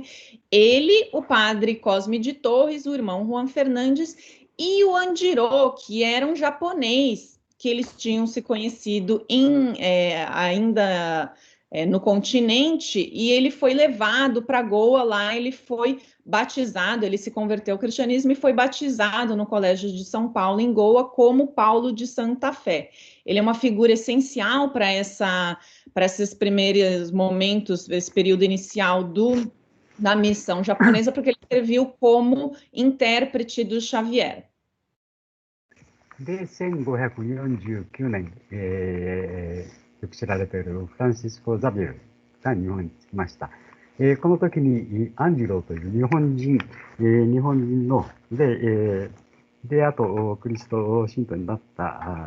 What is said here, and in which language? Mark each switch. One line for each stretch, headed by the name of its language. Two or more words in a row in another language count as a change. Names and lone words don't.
Portuguese: Ele, o padre Cosme de Torres, o irmão Juan Fernandes e o Anjiro, que era um japonês que eles tinham se conhecido ainda no continente, e ele foi levado para Goa, lá ele foi batizado, ele se converteu ao cristianismo e foi batizado no Colégio de São Paulo, em Goa, como Paulo de Santa Fé. Ele é uma figura essencial para esses primeiros momentos, esse período inicial da missão japonesa, porque ele serviu como intérprete do Xavier.
Japanese: で、1549年、よく知られているフランシスコ・ザビエルが日本に着きました。この時にアンジロという日本人ので、あとクリスト信徒になった